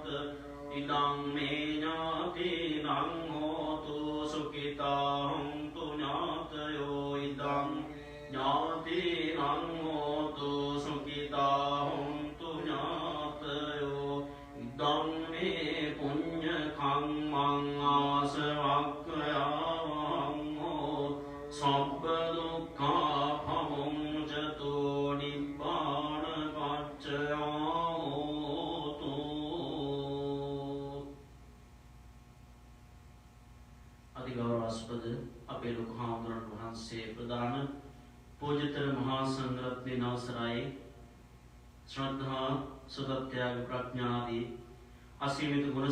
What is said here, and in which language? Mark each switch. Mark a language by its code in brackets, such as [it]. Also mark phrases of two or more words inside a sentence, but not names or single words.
[pi] ඉදං මේ ඥාතිනං හෝතු සුඛිතා හොන්තු ඥාතයෝ ඉදං ඥාතිනං හෝතු සුඛිතා හොන්තු ඥාතයෝ ඉදං මේ පුඤ්ඤ කම්මං ආසවක්ඛයාවං හෝ සබ්බ දුක්ඛා පමුඤ්චතු නිබ්බාන පච්චයා හෝතු. [si] අතිගෞරවාස්පද අපේ ලොකු හාමුදුරන් වහන්සේ ප්‍රදාන පූජ්‍යතර මහා සංඝරත්නයේ අවසරයි ශ්‍රද්ධා සුදත්‍යාග ප්‍රඥාදී අසීමිත ගුණ